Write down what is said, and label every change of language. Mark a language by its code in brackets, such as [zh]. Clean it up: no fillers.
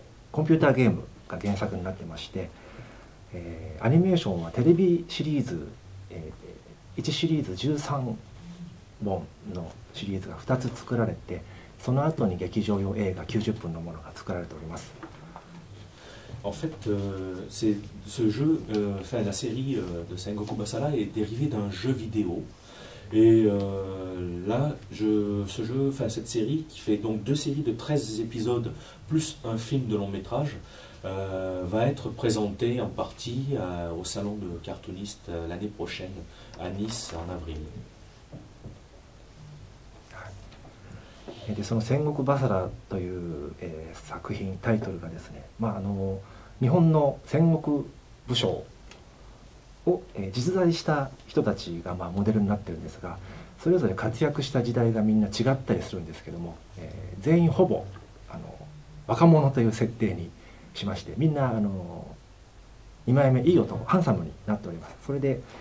[ja] コンピューターゲームが原作になってまして、アニメーションはテレビシリーズ、1シリーズ13本のシリーズが2つ作られて、その後に劇場用映画90分のものが作られております。 [fr] En fait, ce jeu, la série de Sengoku Basara est dérivée d'un jeu vidéo. Et là, ce jeu, cette série, qui fait donc 2 séries de 13 épisodes, plus un film de long métrage, va être présentée en partie au salon de cartoonistes l'année prochaine, à Nice, en avril. [ja] でその戦国バサラという、作品タイトルがですね、日本の戦国武将を、実在した人たちが、モデルになってるんですが、それぞれ活躍した時代がみんな違ったりするんですけども、全員ほぼ若者という設定にしまして、みんな2枚目いい男ハンサムになっております。それで、